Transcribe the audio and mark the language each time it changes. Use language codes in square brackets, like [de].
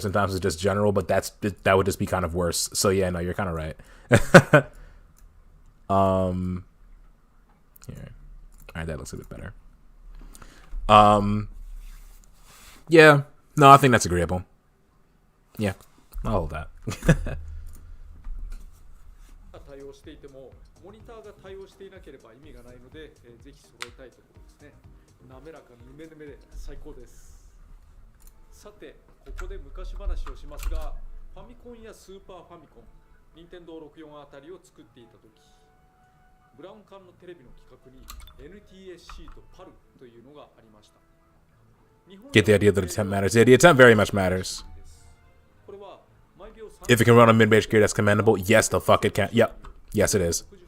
[en] Sometimes it's just general, but that would just be kind of worse. So yeah, no, you're kind of right. Here. All right, that looks a bit better. Yeah, no, I think that's agreeable. Yeah, I'll hold that. [ja] 対応していてもモニターが対応していなければ意味がないので、ぜひ揃えたいところですね。滑らかぬめぬめで最高です。さて、ここで昔話をしますが、ファミコンやスーパーファミコン、任天堂64あたりを作っていた時、ブラウン管のテレビの企画に NTSC と PAL というのがありました。 [en] Get the idea that attempt matters. Yeah, the attempt very much matters. [ja] これは [en] If it can run on mid-range gear, that's commendable. Yes, the fuck it can. Yep. Yes, it is.